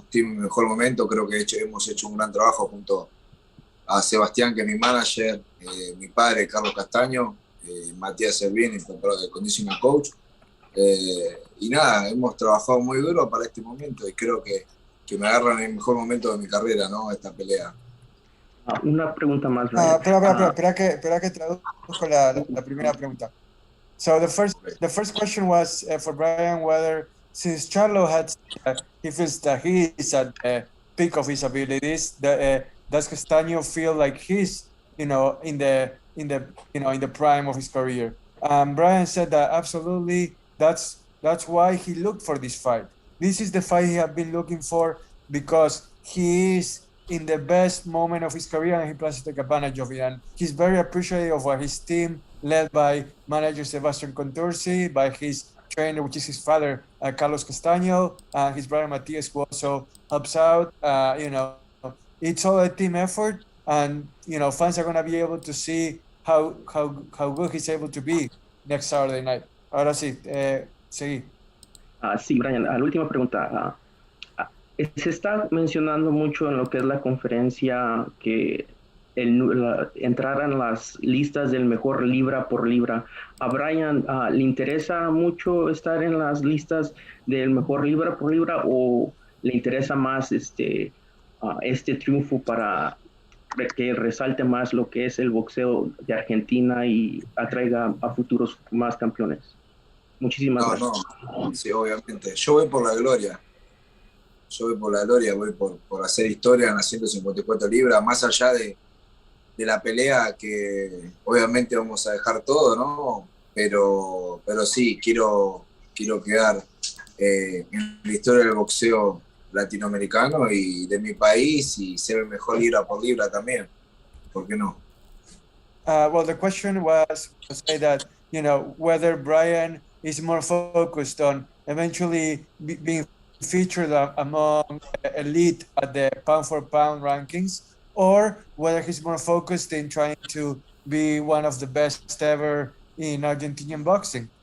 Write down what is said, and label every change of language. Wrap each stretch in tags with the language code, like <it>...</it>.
<es>Estoy en mi mejor momento. Creo que hemos hecho un gran trabajo junto a Sebastián, que es mi manager, mi padre, Carlos Castaño, Matías Servín, el conditioning coach. Y nada, hemos trabajado muy duro para este momento y creo que me agarran en el mejor momento de mi carrera, ¿no? Esta pelea. Una pregunta más. Espera que traduzco la primera pregunta.</es> <en>So the first question was for Brian, whether since Charlo he feels that he is at the peak of his abilities, does Castano feel like he's, you know, in in the prime of his career. Brian said that absolutely that's why he looked for this fight. This is the fight he had been looking for because he is in the best moment of his career and he plans to take advantage of it. And he's very appreciative of what his team, led by manager Sebastian Contursi, by his trainer, which is his father, Carlos Castano, and his brother Matias, who also helps out. It's all a team effort, and fans are going to be able to see how good he's able to be next Saturday night.</en> <es>Ahora sí, seguí. Sí, Brian, la última pregunta. Se está mencionando mucho en lo que es la conferencia que entraran las listas del mejor libra por libra. ¿A Brian le interesa mucho estar en las listas del mejor libra por libra o le interesa más este triunfo para que resalte más lo que es el boxeo de Argentina y atraiga a futuros más campeones? Muchísimas gracias. No, sí, obviamente. Yo voy por la gloria. Voy por hacer historia en las 154 libras, más allá de la pelea que obviamente vamos a dejar todo, ¿no? Pero sí, quiero quedar en la historia del boxeo latinoamericano y de mi país y ser el mejor libra por libra también. ¿Por qué no?</es> <en>Well, the question was to say that, whether Brian is more focused on eventually being featured among elite at the pound-for-pound rankings, or whether he's more focused in trying to be one of the best ever in Argentinian boxing.</en>